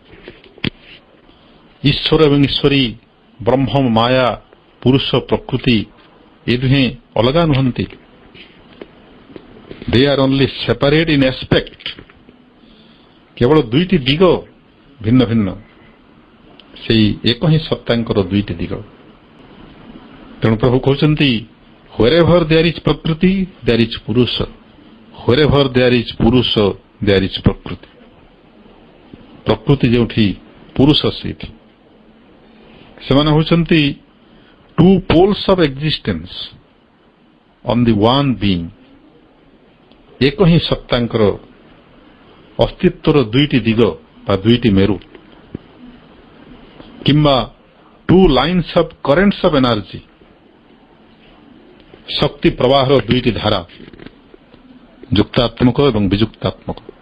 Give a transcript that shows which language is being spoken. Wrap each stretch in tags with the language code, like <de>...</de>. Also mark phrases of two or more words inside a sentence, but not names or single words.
<or>ଈଶ୍ୱର ଏବଂ ଈଶ୍ୱରୀ, ବ୍ରହ୍ମ ମାୟା, ପୁରୁଷ ପ୍ରକୃତି ଏ ଦୁହେଁ ଅଲଗା ନୁହନ୍ତି।</or> <en>They are only separate in aspect.</en> <or>କେବଳ ଦୁଇଟି ଦିଗ ଭିନ୍ନ ଭିନ୍ନ, ସେଇ ଏକ ହିଁ ସତ୍ତାଙ୍କର ଦୁଇଟି ଦିଗ। ତେଣୁ ପ୍ରଭୁ କହୁଛନ୍ତି</or> <en>wherever there is ପ୍ରକୃତି there is ପୁରୁଷ, wherever there is ପୁରୁଷ there is ପ୍ରକୃତି।</en> <or>ପ୍ରକୃତି ଯେଉଁଠି, ପୁରୁଷ ସେଇଠି। ସେମାନେ ହେଉଛନ୍ତି</or> <en>ଟୁ two poles of existence on the one being,</en> <or>ଏକ ହିଁ ସତ୍ତାଙ୍କର ଅସ୍ତିତ୍ୱର ଦୁଇଟି ଦିଗ ବା ଦୁଇଟି ମେରୁ, କିମ୍ବା</or> <en>two lines of currents of energy,</en> <or>ଶକ୍ତି ପ୍ରବାହର ଦୁଇଟି ଧାରା, ଯୁକ୍ତାତ୍ମକ ଏବଂ ବିଯୁକ୍ତାତ୍ମକ।</or>